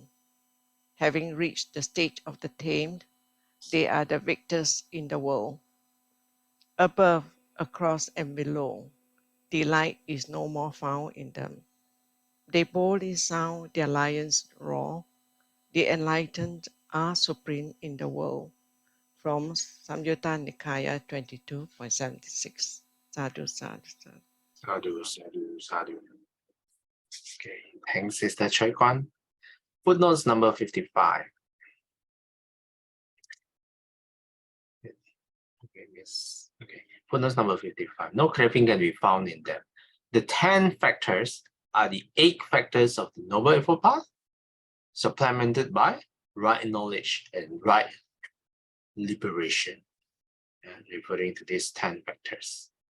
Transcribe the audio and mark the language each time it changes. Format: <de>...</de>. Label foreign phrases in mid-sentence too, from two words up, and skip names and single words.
<en>Having reached the stage of the tamed, they are the victors in the world. Above, across, and below, delight is no more found in them. They boldly sound their lion's roar. The enlightened are supreme in the world. From Samyutta Nikaya 22.76.</en> <pi>Sadhu, sadhu, sadhu. Sadhu, sadhu, sadhu.</pi> <en>Okay, thanks, Sister Chai Kon. Footnotes number 55. Okay, yes. Okay, footnotes number 55. No craving can be found in them. The 10 factors are the 8 factors of the Noble Eightfold Path, supplemented by right knowledge and right liberation, referring to these 10 factors.</en>